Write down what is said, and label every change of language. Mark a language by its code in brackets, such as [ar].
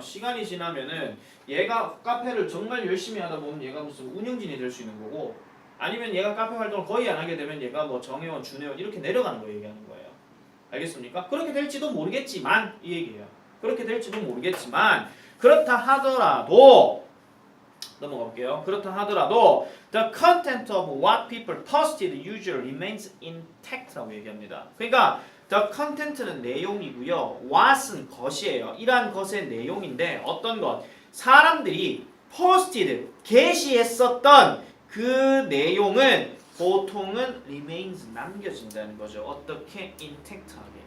[ko] 시간이 지나면은 얘가 카페를 정말 열심히 하다 보면 얘가 무슨 운영진이 될 수 있는 거고 아니면 얘가 카페 활동을 거의 안 하게 되면 얘가 정회원, 준회원 이렇게 내려가는 거 얘기하는 거예요. 알겠습니까? 그렇게 될지도 모르겠지만 이 얘기예요. 그렇게 될지도 모르겠지만 그렇다 하더라도 넘어가 볼게요. 그렇다 하더라도 [en] the content of what people posted usually remains intact라고 [ko] 얘기합니다. 그러니까 the content는 내용이고요. what은 것이에요. 이러한 것의 내용인데 어떤 것? 사람들이 posted, 게시했었던 그 내용은 보통은 remains, 남겨진다는 거죠. 어떻게? intact하게.